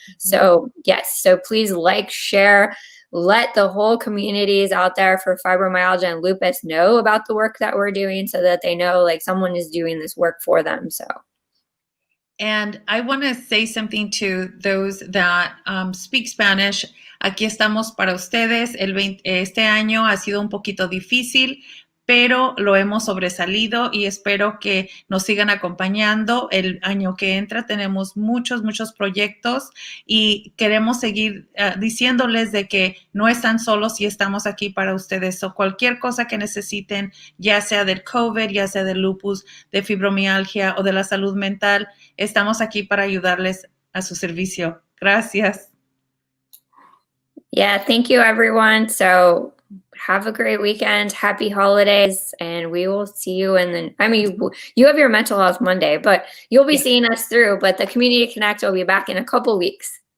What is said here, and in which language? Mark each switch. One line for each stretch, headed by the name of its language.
English: So yes, so please like, share, let the whole communities out there for fibromyalgia and lupus know about the work that we're doing, so that they know like someone is doing this work for them. So. And I want to say something to those that speak Spanish.
Spanish: Aquí estamos para ustedes. Este año ha sido un poquito difícil, pero lo hemos sobresalido y espero que nos sigan acompañando. El año que entra tenemos muchos proyectos y queremos seguir diciéndoles de que no están solos y estamos aquí para ustedes. O cualquier cosa que necesiten, ya sea del COVID, ya sea del lupus, de fibromialgia o de la salud mental, estamos aquí para ayudarles a su servicio. Gracias.
English: Yeah, thank you, everyone. So have a great weekend. Happy holidays. And we will see you you have your mental health Monday, but you'll be seeing us through. But the Community Connect will be back in a couple weeks.